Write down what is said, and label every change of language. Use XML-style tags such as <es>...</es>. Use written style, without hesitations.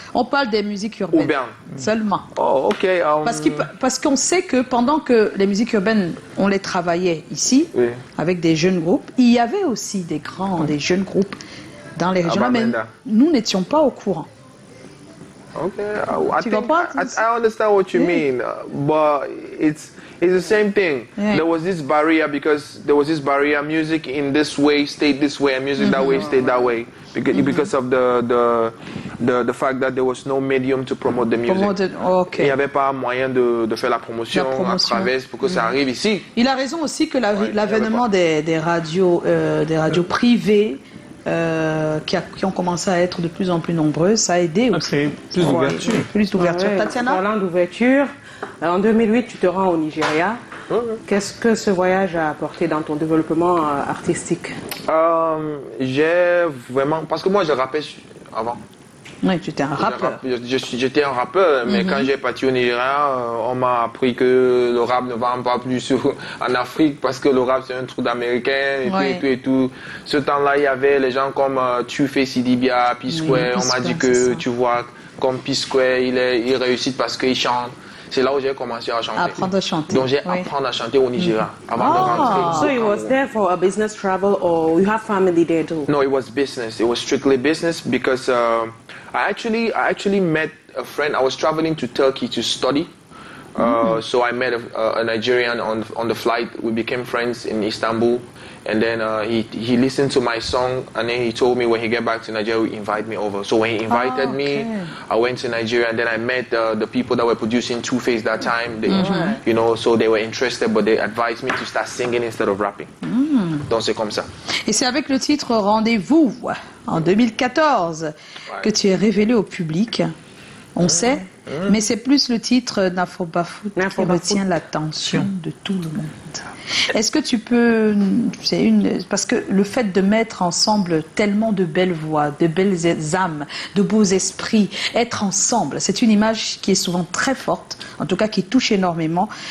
<fr>On parle des musiques urbaines. Urbaines. Seulement. Oh, ok. Parce qu'on sait que pendant que les musiques urbaines, on les travaillait ici, Oui. avec des jeunes groupes, il y avait aussi des jeunes groupes dans les régions. Mais Bamenda. nous n'étions pas au courant. Okay, Tu comprends?</fr> <en>I understand what you mean, but it's the same thing. Yeah. There was this barrier because there was this barrier. Music in this way stayed this way, and music that way stayed that way because of the fact that there was no medium to promote the music. Ok.</en> <fr>Il n'y avait pas moyen de faire la promotion à travers pour que ça arrive ici. Il a raison aussi que l'avènement des radios privées qui ont commencé à être de plus en plus nombreuses, ça a aidé À aussi. créer plus d'ouverture. Plus d'ouverture. Ouais, Tatiana? parlant d'ouverture, en 2008, tu te rends au Nigeria. Qu'est-ce que ce voyage a apporté dans ton développement artistique? J'ai vraiment... Parce que moi, je rappais avant. Oui, tu étais un rappeur. J'étais un rappeur, mais quand j'ai parti au Nigeria, on m'a appris que le rap ne vend pas plus en Afrique parce que le rap c'est un truc d'américain et tout. Ce temps-là, il y avait les gens comme Tufé Sidibia, P-Square. On m'a dit que, tu vois, comme P-Square, il réussit parce qu'il chante. C'est là où j'ai commencé à chanter. Apprendre à chanter. Donc j'ai appris à chanter au Nigeria avant de rentrer.</fr> <en>So you was there for a business travel or you have family there too? No, it was business. It was strictly business because I actually met a friend. I was traveling to Turkey to study So I met a Nigerian on the flight. We became friends in Istanbul. And then he listened to my song, and then he told me when he get back to Nigeria, he invite me over. So when he invited me, I went to Nigeria, and then I met the people that were producing Two Face that time. They, you know, so they were interested, but they advised me to start singing instead of rapping.</en> <fr>Donc c'est comme ça. Et c'est avec le titre Rendez-vous en 2014 que tu es révélé au public. On sait, mais c'est plus le titre Nafobafoot qui retient l'attention de tout le monde. Est-ce que tu peux, parce que le fait de mettre ensemble tellement de belles voix, de belles âmes, de beaux esprits, être ensemble, c'est une image qui est souvent très forte, en tout cas qui touche énormément.</fr>